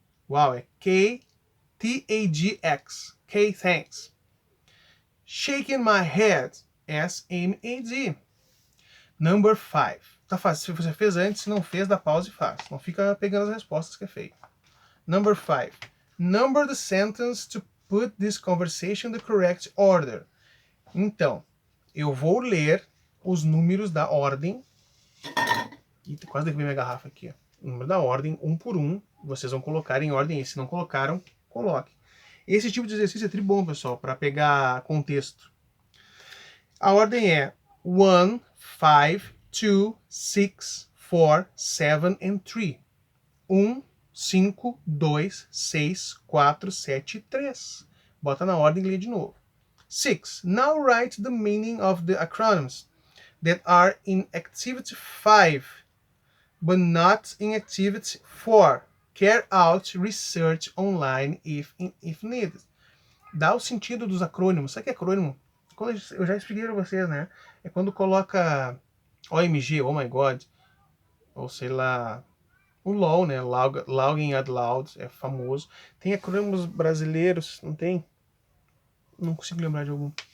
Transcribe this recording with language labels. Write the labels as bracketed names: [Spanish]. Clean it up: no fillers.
[Portuguese] Uau, é [English] KTAGX. K, thanks. Shaking my head. SMAD. Number 5. [Portuguese] Tá fácil. Se você fez antes, se não fez, dá pausa e faz. Não fica pegando as respostas que é feio. [English] Number 5. Number the sentence to put this conversation in the correct order. [Portuguese] Então, eu vou ler os números da ordem. Eita, quase derrubei minha garrafa aqui. Ó. O número da ordem, um por um. Vocês vão colocar em ordem. E se não colocaram, coloque. Esse tipo de exercício é tri bom, pessoal, para pegar contexto. A ordem é 1, 5, 2, 6, 4, 7 and 3. 1, 5, 2, 6, 4, 7 e 3. Bota na ordem e lê de novo. 6. [English] Now write the meaning of the acronyms that are in Activity 5, but not in Activity 4. Carry out research online if needed. [Portuguese] Dá o sentido dos acrônimos. Sabe o que é acrônimo? Eu já expliquei para vocês, né? É quando coloca OMG, [English] oh my god, [Portuguese] ou sei lá, o LOL, né? [English] Login Out Loud, [Portuguese] é famoso. Tem acrônimos brasileiros, não tem? Não consigo lembrar de algum.